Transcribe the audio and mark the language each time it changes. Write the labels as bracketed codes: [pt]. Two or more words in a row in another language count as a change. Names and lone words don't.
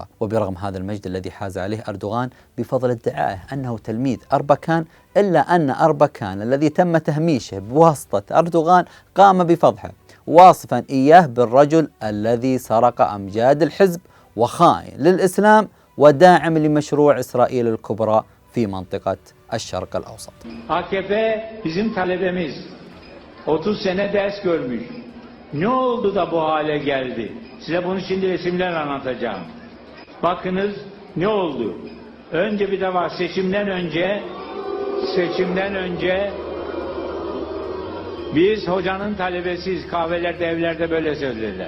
[ar] وبرغم هذا المجد الذي حاز عليه أردوغان بفضل ادعائه أنه تلميذ أربكان، إلا أن أربكان الذي تم تهميشه بواسطة أردوغان قام بفضحه، واصفا إياه بالرجل الذي سرق أمجاد الحزب وخائن للإسلام وداعم لمشروع إسرائيل الكبرى في منطقة الشرق الأوسط. [tr] AKP bizim talebemiz 30 sene ders görmüş. Ne oldu da bu hale geldi? Size bunu şimdi resimler anlatacağım. Bakınız ne oldu? Önce bir de var seçimden önce biz hocanın talebesiyiz, kahvelerde, evlerde böyle söylediler.